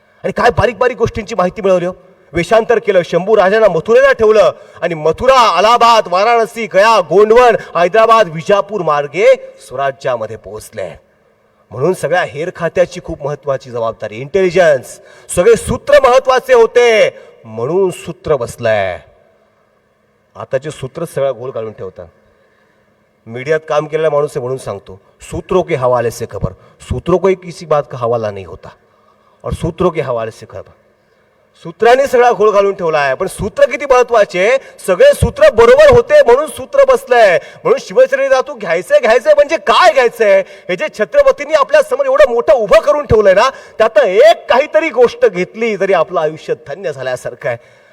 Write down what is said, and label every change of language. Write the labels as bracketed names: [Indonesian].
[Marathi] आणि काय बारीक बारीक गोष्टींची माहिती मिळवली हो. वेषांतर केलं, शंभू राजांना मथुरेला ठेवलं, आणि मथुरा, अलाहाबाद, वाराणसी, गया, गोंडवन, हैदराबाद, विजापूर मार्गे स्वराज्यामध्ये पोहोचले. म्हणून सगळ्या हेर खात्याची खूप महत्वाची जबाबदारी, इंटेलिजन्स, सगळे सूत्र महत्वाचे होते. म्हणून सूत्र बसलंय. आताचे सूत्र सगळ्या गोल काढून ठेवतात. मीडियात काम केलेला माणूस आहे म्हणून सांगतो, [Hindi] सूत्रों के हवाले से खबर, सूत्रों को किसी बात का हवाला नहीं होता, और सूत्रों के हवाले से खबर. [Marathi] सूत्रांनी सगळा घोळ घालून ठेवला आहे. पण सूत्र किती महत्वाचे, सगळे सूत्र बरोबर होते म्हणून सूत्र बसलंय. म्हणून शिवचरित्रातून घ्यायचंय म्हणजे काय घ्यायचंय, हे जे छत्रपतींनी आपल्या समोर एवढं मोठं उभं करून ठेवलंय ना, त्यात एक काहीतरी गोष्ट घेतली तरी आपलं आयुष्य धन्य झाल्यासारखं आहे.